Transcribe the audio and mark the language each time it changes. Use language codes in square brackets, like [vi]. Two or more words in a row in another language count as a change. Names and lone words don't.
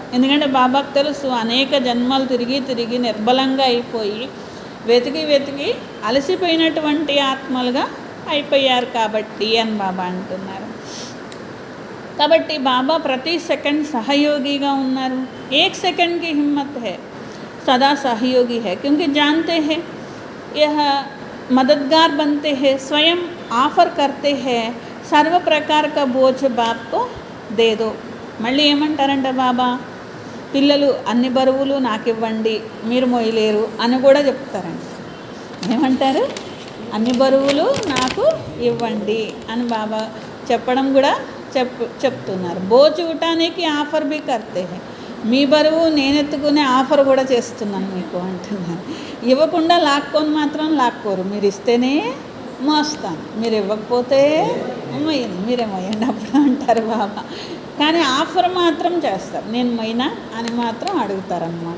[te] ఎందుకంటే బాబాకు తెలుసు, అనేక జన్మలు తిరిగి తిరిగి నిర్బలంగా అయిపోయి వెతికి వెతికి అలసిపోయినటువంటి ఆత్మలుగా అయిపోయారు కాబట్టి అని బాబా అంటున్నారు. కాబట్టి బాబా ప్రతి సెకండ్ సహయోగిగా ఉన్నారు. [hi] 1 सेकंड की हिम्मत है, सदा सहयोगी है, क्योंकि जानते हैं यह मददगार बनते हैं, स्वयं ऑफर करते हैं, सर्व प्रकार का बोझ बाप को दे दो. [te] మళ్ళీ ఏమంటారంట బాబా, పిల్లలు అన్ని బరువులు నాకు ఇవ్వండి, మీరు మోయలేరు అని కూడా చెప్తారంట. ఏమంటారు? అన్ని బరువులు నాకు ఇవ్వండి అని బాబా చెప్పడం కూడా చెప్తున్నారు. [hi] बोझ उठाने की ऑफर भी करते हैं, [te] మీ బరువు నేనెత్తుకునే ఆఫర్ కూడా చేస్తున్నాను మీకు అంటున్నారు. ఇవ్వకుండా లాక్కొని మాత్రం లాక్కోరు, మీరు ఇస్తేనే మోస్తాను, మీరు ఇవ్వకపోతే మొయ్యను, మీరే మొయ్యండి అప్పుడు అంటారు బాబా. కానీ ఆఫర్ మాత్రం చేస్తారు, నేను మొయ్యనా అని మాత్రం అడుగుతారనమాట.